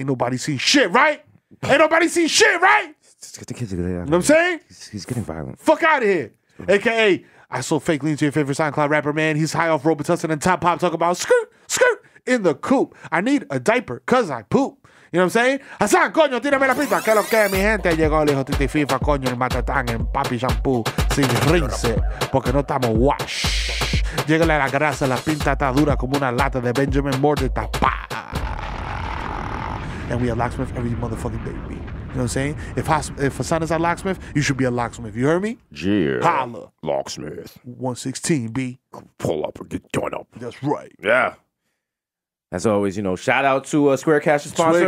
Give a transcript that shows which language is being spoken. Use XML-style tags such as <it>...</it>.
<en>Ain't nobody seen shit, right? Ain't nobody seen shit, right? Just get the kids to get out. You know what I'm saying? He's getting violent. Fuck out of here. A.k.a. I sold fake lean to your favorite SoundCloud rapper, man. He's high off Robitussin and Top Pop talking about skirt in the coop. I need a diaper because I poop. You know what I'm saying? Hasan,</en> <es>coño, tírame la pista. Que lo que mi gente llegó el hijo de FIFA, coño, el matatán en papi shampoo sin rinse, porque no estamos wash. Llegale a la grasa, la pinta está dura como una lata de Benjamin Moore de tapá.</es> <en>and we are locksmith every motherfucking day, B. You know what I'm saying? If Hasan is our locksmith, you should be a locksmith. You heard me? Yeah. Holla. Locksmith. 116, B. Pull up and get done up. That's right. Yeah. As always, shout out to Square Cash, the sponsor.</en>